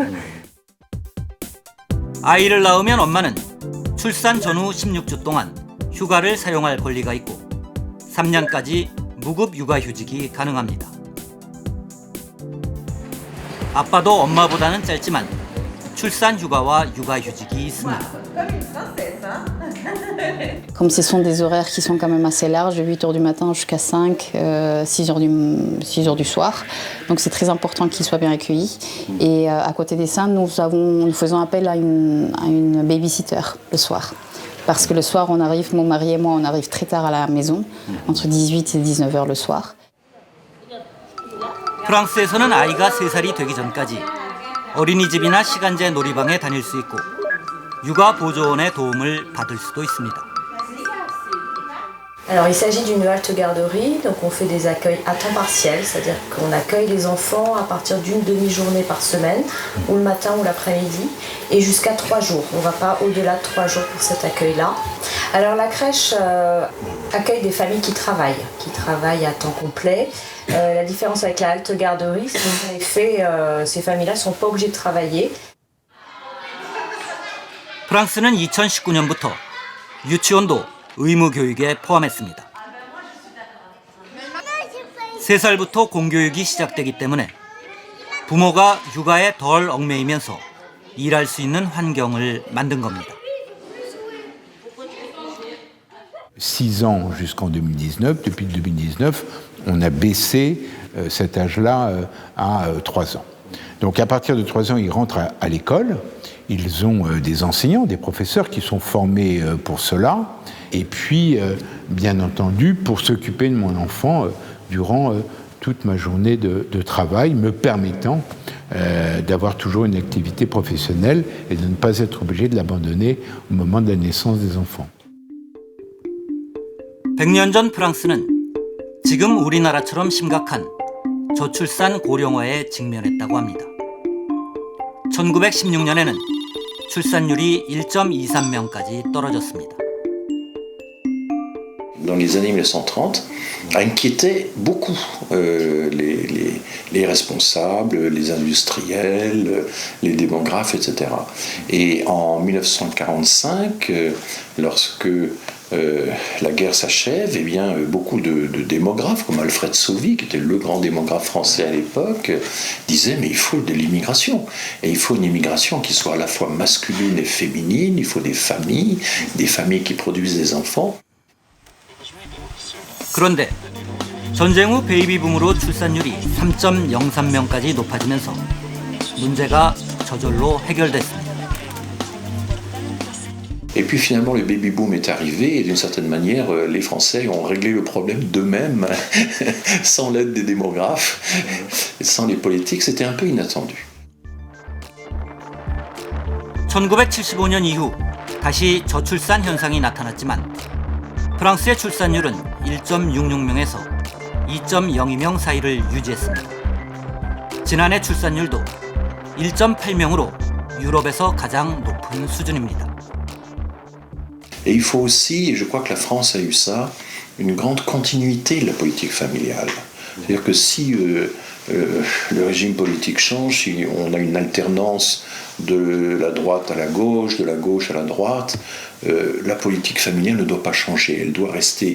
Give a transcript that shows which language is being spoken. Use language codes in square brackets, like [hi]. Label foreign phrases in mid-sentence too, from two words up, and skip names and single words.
[ko] 아이를 낳으면 엄마는 출산 전후 16주 동안 휴가를 사용할 권리가 있고 3년까지 무급 육아휴직이 가능합니다. 아빠도 엄마보다는 짧지만 출산 휴가와 육아휴직이 있습니다. [fr] Comme ce sont des horaires qui sont quand même assez larges, de 8h du matin jusqu'à 6 heures du soir. Donc c'est très important qu'ils soient bien accueillis. Et à côté de ça, nous faisons appel à une babysitter le soir. Parce que le soir, mon mari et moi, on arrive très tard à la maison, entre 18 et 19h le soir. [ko] 프랑스에서는 아이가 3살이 되기 전까지 어린이집이나 시간제 놀이방에 다닐 수 있고 육아 보조원의 도움을 받을 수도 있습니다. [fr] Alors il s'agit d'une halte garderie, donc on fait des accueils à temps partiel, c'est-à-dire qu'on accueille les enfants à partir d'une demi-journée par semaine, ou le matin ou l'après-midi, et jusqu'à 3 jours. On ne va pas au-delà de 3 jours pour cet accueil-là. Alors la crèche accueille des familles qui travaillent à temps complet. La différence avec la halte garderie, c'est qu'en effet, ces familles-là ne sont pas obligées de travailler. [ko] 프랑스는 2019년부터 유치원도 의무 교육에 포함했습니다. 3살부터 공교육이 시작되기 때문에 부모가 육아에 덜 얽매이면서 일할 수 있는 환경을 만든 겁니다. [fr] 6 ans jusqu'en 2019. Depuis 2019, on a baissé cet âge-là à 3 ans. Donc à partir de 3 ans, ils rentrent à l'école. Ils ont des enseignants, des professeurs qui sont formés pour cela. Et puis, bien entendu, pour s'occuper de mon enfant durant toute ma journée de travail, me permettant d'avoir toujours une activité professionnelle et de ne pas être obligé de l'abandonner au moment de la naissance des enfants. [ko] 100년 전 프랑스는 지금 우리나라처럼 심각한 저출산 고령화에 직면했다고 합니다. 1916년에는 출산율이 1.23명까지 떨어졌습니다. [fr] Dans les années 1930, inquiétait beaucoup les responsables, les industriels, les démographes, etc. Et en 1945, lorsque la guerre s'achève, eh bien, beaucoup de démographes, comme Alfred Sauvy, qui était le grand démographe français à l'époque, disaient mais il faut de l'immigration. Et il faut une immigration qui soit à la fois masculine et féminine, il faut des familles qui produisent des enfants. [ko] 그런데 전쟁 후 베이비붐으로 출산율이 3.03명까지 높아지면서 문제가 저절로 해결됐습니다. [fr] Et puis finalement le baby boom est arrivé et d'une certaine manière les Français ont réglé le problème d'eux-mêmes sans l'aide des démographes, sans les politiques, c'était un peu inattendu. [ko] 1975년 이후 다시 저출산 현상이 나타났지만 프랑스의 출산율은 1.66명에서 2.02명 사이를 유지했습니다. 지난해 출산율도 1.8명으로 유럽에서 가장 높은 수준입니다. [fr] Et il faut aussi, et je crois que la France a eu ça, une grande continuité de la politique familiale. C'est-à-dire que si le régime politique change, si on a une alternance de la droite à la gauche, de la gauche à la droite, la politique familiale ne doit pas changer, elle doit rester.